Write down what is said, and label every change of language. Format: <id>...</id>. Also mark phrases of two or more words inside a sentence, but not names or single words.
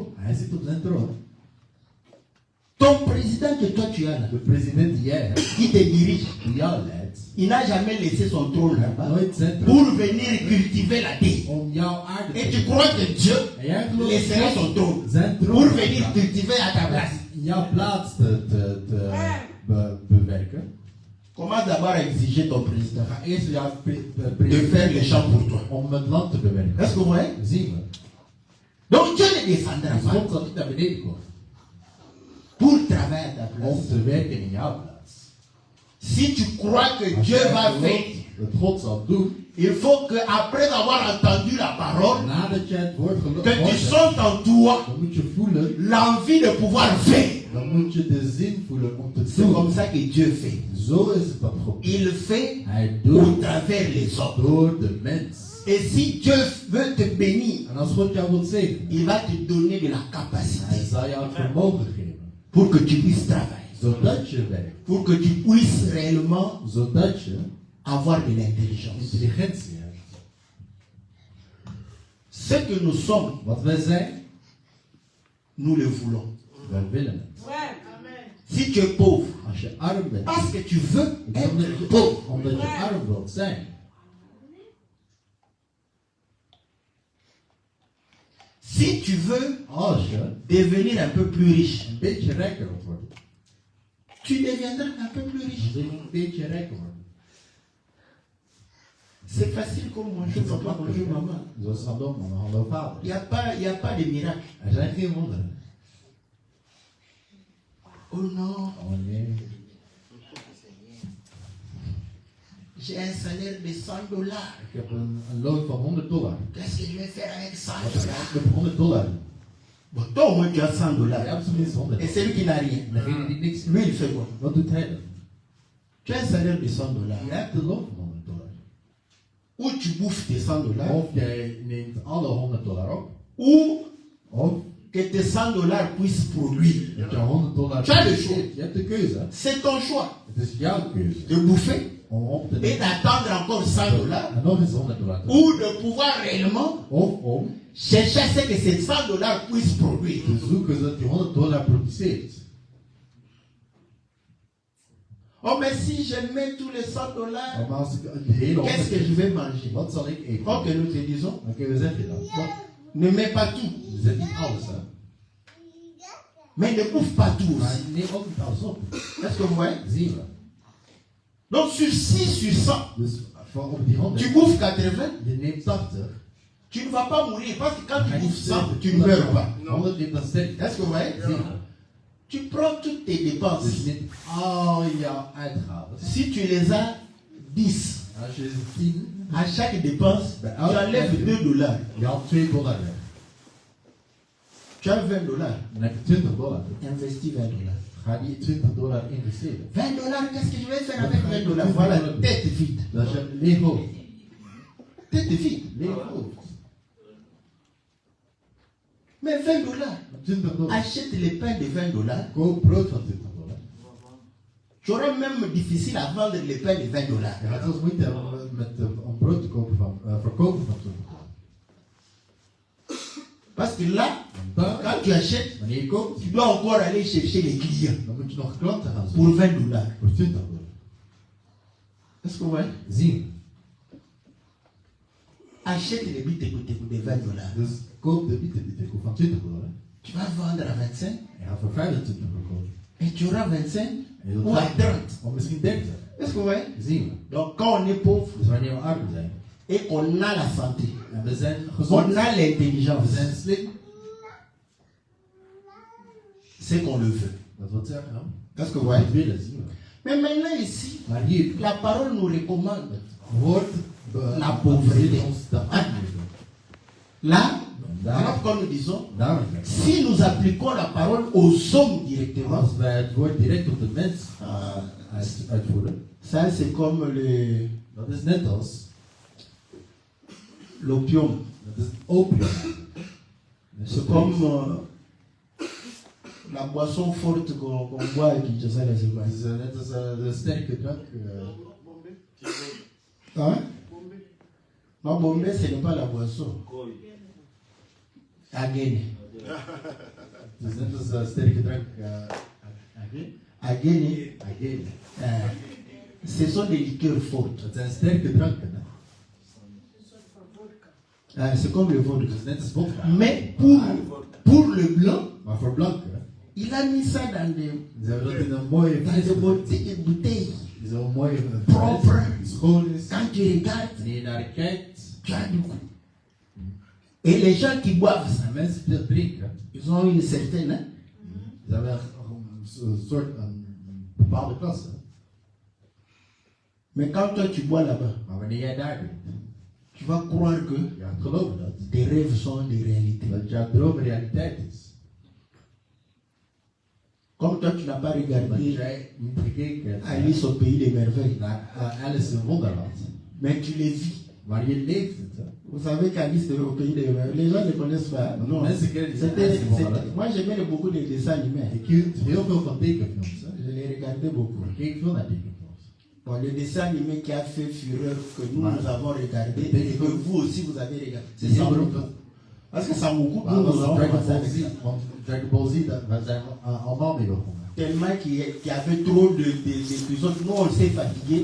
<nl>Hij zit op zijn troon.</nl> <fr>Ton président que toi tu as là,</fr> <nl>De president die jij hebt,</nl> <fr>qui te dirige,</fr> <nl>die jou leidt,</nl> <fr>il n'a jamais laissé son trône là-bas</fr> <nl>nooit zijn troon</nl> <fr>pour venir cultiver la terre.</fr> <nl>om jouw aarde</nl> <fr>Et</fr> <nl>te</nl> <fr>tu crois que Dieu</fr> <nl>En jij gelooft</nl> <fr>laissera</fr> <nl>dat</nl> <fr>son trône</fr> <nl>zijn</nl> <fr>pour</fr> <nl>troon</nl> <fr>venir cultiver à ta place.</fr> <nl>jouw plaats te bewerken.</nl> <fr>Commence d'abord à exiger ton président</fr> <nl>Ga eerst jouw</nl> <fr>de faire le champ pour toi.</fr> <nl>om het land te bewerken.</nl> <fr>Est-ce que vous voyez?</fr> <nl>Zien we.</nl> <fr>Donc Dieu ne descendra</fr> <nl>Dus</nl> <fr>pas</fr> <nl>God zal niet naar beneden komen</nl> <fr>pour travailler à ta place.</fr> <nl>om te werken in jouw plaats.</nl> <fr>Si tu crois que</fr> <nl>Als</nl> <fr>Dieu</fr> <nl>jij</nl> <fr>va</fr> <nl>gelooft</nl> <fr>faire,</fr> <nl>dat God zal doen,</nl> <fr>il faut que après avoir entendu la parole,</fr> <nl>nadat jij het woord</nl> <fr>que tu</fr> <nl>gehoord hebt,</nl> <fr>sentes en toi</fr> <nl>dan moet je voelen,</nl> <fr>l'envie de pouvoir faire.</fr> <nl>dan moet je de zin voelen om te</nl> <fr>C'est comme</fr> <nl>doen.</nl> <fr>ça que Dieu fait.</fr> <nl>Zo is het dat God doet.</nl> <fr>Il fait</fr> <nl>Hij</nl> <fr>au</fr> <nl>doet</nl> <fr>travers les hommes.</fr> <nl>door de mens.</nl> <fr>Et si Dieu veut te bénir,</fr> <nl>En als God jou wil zegenen,</nl> <fr>il va te donner de la</fr> <nl>hij</nl> <fr>capacité</fr> <nl>zal jou het vermogen geven.</nl> <fr>pour que tu puisses travailler,</fr> <nl>Zodat je werkt.</nl> <fr>pour que tu puisses réellement</fr> <nl>Zodat je</nl> <fr>avoir de l'intelligence.</fr> <nl>intelligentie hebt.</nl> <fr>Ce que nous sommes,</fr> <nl>Wat wij zijn,</nl> <fr>nous le voulons.</fr> <nl>wij willen het.</nl> <fr>Si tu es pauvre,</fr> <nl>Als je arm bent,</nl> <fr>parce que tu veux</fr> <nl>is omdat</nl> <fr>être</fr> <nl>je,</nl> <fr>pauvre,</fr> <nl>omdat je arm wilt zijn.</nl> <fr>si tu veux</fr> <nl>Als je</nl> <fr>devenir un peu plus riche,</fr> <nl>een beetje rijker wilt worden,</nl> <fr>tu deviendras un peu plus</fr> <nl>dan</nl> <fr>riche.</fr> <nl>wil je een beetje rijker worden.</nl> <fr>C'est facile comme bonjour papa, bonjour maman.</fr> <nl>Zoals hallo mama, hallo vader.</nl> <fr>Il n'y a pas de miracle.</fr> <nl>Er zijn geen wonderen.</nl> <fr>Oh non,</fr> <nl>Oh nee.</nl> <fr>j'ai un salaire de $100.</fr> <nl>Ik heb een loon van $100.</nl> <fr>Qu'est-ce que je vais faire avec</fr> <nl>Wat ga</nl> <fr>$100?</fr> <nl>ik met $100 doen?</nl> <fr>Bon, toi au moins tu as $100.</fr> <nl>Je hebt tenminste $100.</nl> <fr>Et celui qui n'a rien,</fr> <nl>En degene die niks</nl> <fr>lui il fait quoi?</fr> <nl>wat doet hij dan?</nl> <fr>Tu as un salaire de $100.</fr> <nl>Je hebt een loon van $100.</nl> <fr>Ou tu bouffes tes $100,</fr> <nl>Of jij neemt alle $100 op,</nl> <fr>ou</fr> <nl>of</nl> <fr>que tes $100 puissent produire.</fr> <nl>dat je $100</nl> <fr>Tu as le choix.</fr> <nl>Je hebt de keuze.</nl> <fr>C'est ton choix</fr> <nl>Het is jouw keuze</nl> <fr>de bouffer</fr> <nl>om op te</nl> <fr>et</fr> <nl>nemen</nl> <fr>d'attendre encore $100</fr> <nl>en nog eens $100 te</nl> <fr>ou de pouvoir réellement</fr> <nl>of om</nl> <fr>chercher à ce que ces $100 puissent produire.</fr> <nl>te zoeken zodat je $100 produceert.</nl> <fr>Oh, mais si je mets tous les $100,</fr> <nl>Maar als ik de hele</nl> <fr>qu'est-ce que je vais manger?</fr> <nl>wat zal ik eten?</nl> <fr>Ok, nous te disons,</fr> <nl>Oké, we zeggen dat.</nl> <fr>ne mets pas tout,</fr> <nl>We zetten niet alles hè.</nl> <fr>mais ne bouffe pas tout</fr> <nl>Maar</nl> <fr>aussi.</fr> <nl>neem ook niet alles op.</nl> <fr>Est-ce que vous voyez?</fr> <nl>Zien we.</nl> <fr>Donc sur 6 sur 100,</fr> <nl>Dus van op die 100,</nl> <fr>tu bouffes 80,</fr> <nl>je neemt 80.</nl> <fr>tu ne vas pas mourir parce que quand tu</fr> <nl>Ga je</nl> <fr>bouffes 100,</fr> <nl>sterven.</nl> <fr>tu ne meurs pas.</fr> <nl>100 neemt dan sterk.</nl> <fr>Est-ce que vous voyez?</fr> <nl>Zien we.</nl> <fr>Tu prends toutes tes dépenses.</fr> <nl>Dus je neemt al jouw uitgaven.</nl> <fr>Si tu les as 10,</fr> <nl>Als je 10,</nl> <fr>à chaque dépense, tu enlèves $2.</fr> <nl>je haalt $2 weg.</nl> <fr>Tu as $20.</fr> <nl>Dan heb je $20.</nl> <fr>Investis $20.</fr> <nl>Ga die $20 investeren. $20,</nl> <fr>qu'est-ce que je vais faire avec $20? Voilà, tête vide.</fr> <nl>Dat is een leeg hoofd.</nl> <fr>Tête vide.</fr> <nl>Leeg hoofd.</nl> <fr>Mais $20, $20. achète les pains de $20.</fr> <nl>Koop brood van $20.</nl> <fr>Tu auras même difficile à vendre les pains de $20.</fr> <nl>Je gaat zelfs moeite hebben om brood te kopen van, verkopen van $20.</nl> <fr>Parce que là,</fr> <nl>Want dan,</nl> <fr>quand tu achètes,</fr> <nl>wanneer je koopt,</nl> <fr>tu dois encore aller chercher les clients</fr> <nl>dan moet je nog klanten gaan</nl> <fr>pour</fr> <nl>zoeken. $20. Voor $20.</nl> <fr>Est-ce que vous voyez?</fr> <nl>Zien.</nl> <fr>Achète les bits de $20.</fr> <nl>Dus koop de bietenbietenkoek van $20.</nl> <fr>Tu vas vendre à 25</fr> <nl>Je gaat voor $25 verkopen.</nl> <fr>et tu auras 25</fr> <nl>En je zult</nl> <fr>ou à 30.</fr> <nl>of misschien 30.</nl> <fr>Est-ce que vous voyez?</fr> <nl>Zien we.</nl> <fr>Donc quand on est pauvre,</fr> <nl>Dus wanneer we arm zijn,</nl> <fr>et qu'on a la santé,</fr> <nl>En we zijn</nl> <fr>on</fr> <nl>gezond.</nl> <fr>a</fr> <nl>We</nl> <fr>l'intelligence,</fr> <nl>zijn slim.</nl> <fr>c'est qu'on le veut.</fr> <nl>Dat wil zeggen, hè?</nl> <fr>Est-ce que vous</fr> <nl>We</nl> <fr>voyez?</fr> <nl>willen zien we.</nl> <fr>Mais maintenant ici,</fr> <nl>Maar hier,</nl> <fr>la parole nous recommande.</fr> <nl>woord</nl> <fr>La pauvreté.</fr> <nl>ons de armoede.</nl> <fr>Là,</fr> <nl>Daar,</nl> <fr>alors comme nous disons,</fr> <nl>daar.</nl> <fr>si nous appliquons la parole aux hommes directement,</fr> <nl>Als wij het woord direct op de mens uitvoeren,</nl> <fr>ça c'est comme</fr> <nl>dat is net als,</nl> <fr>l'opium.</fr> <nl>dat is opium.</nl> <fr>C'est comme la boisson forte qu'on boit à Kinshasa, là, c'est quoi?</fr> <nl>Het is net als de sterke drank.</nl> <fr>Hein? Non, Bombay, ce n'est pas la boisson. Agene.</fr> <nl>Het is net als sterke drank. Agene, Agene.</nl> <fr>ce sont des liqueurs fortes.</fr> <nl>Het zijn sterke dranken. Hè?</nl> <fr>C'est comme le vodka.</fr> <nl>Het is net als vodka.</nl> <fr>Mais pour le blanc,</fr> <nl>Maar voor blanken,</nl> <fr>il a mis ça dans des</fr> <nl>ze hebben dat in een mooie</nl> <fr>bouteilles.</fr> <nl>Die zo'n mooie</nl> <fr>Propre.</fr> <nl>schoon is.</nl> <fr>Quand tu regardes,</fr> <nl>Wanneer je naar kijkt,</nl> <fr>tu as du goût. Et les gens qui boivent ça,</fr> <nl>en mensen die dat drinken,</nl> <fr>ils ont une certaine. Hein?</fr> <nl>ze hebben een soort een bepaalde klasse.</nl> <fr>Mais quand toi tu bois là-bas,</fr> <nl>Maar wanneer jij daar bent,</nl> <fr>tu vas croire que</fr> <nl>je gaat geloven dat</nl> <fr>tes rêves sont des réalités.</fr> <nl>jouw droom realiteit is.</nl> <fr>Comme toi tu n'as pas</fr> <nl>Dat</nl> <fr>regardé</fr> <nl>jij niet gekeken hebt</nl> <fr>Alice au pays des merveilles,</fr> <nl>naar Alice in Wonderland,</nl> <fr>mais tu les vis.</fr> <nl>maar je leeft het. Hè?</nl> <fr>Vous savez qu'Alice au pays des merveilles, les gens ne connaissent pas. Non.</fr> <nl>Mensen kennen die Alice in Wonderland.</nl> <fr>Moi j'aimais beaucoup les dessins animés.</fr> <nl>Ik hield heel veel van tekenfilms. Hè?</nl> <fr>Je les regardais beaucoup.</fr> <nl>Ik keek veel naar tekenfilms.</nl> <fr>Bon, le dessin animé qui a fait fureur que nous, Ouais. nous avons regardé Et et que vous aussi vous avez regardé. C'est</fr> <nl>Die</nl> <fr>ça.</fr> <nl>hebben ook dat.</nl> <fr>Parce que ça me coupe,</fr> <nl>Maar</nl> <fr>nous</fr> <nl>dat</nl> <fr>nous</fr> <nl>is</nl> <fr>avons</fr> <nl>Dragon</nl> <fr>commencé</fr> <nl>Ball</nl> <fr>avec</fr> <nl>Z.</nl> <fr>ça.</fr> <nl>Want Dragon Ball Z, daar zijn we allemaal mee begonnen.</nl> <fr>Tellement qu'il y avait trop d'épisodes. Nous on s'est fatigués.</fr>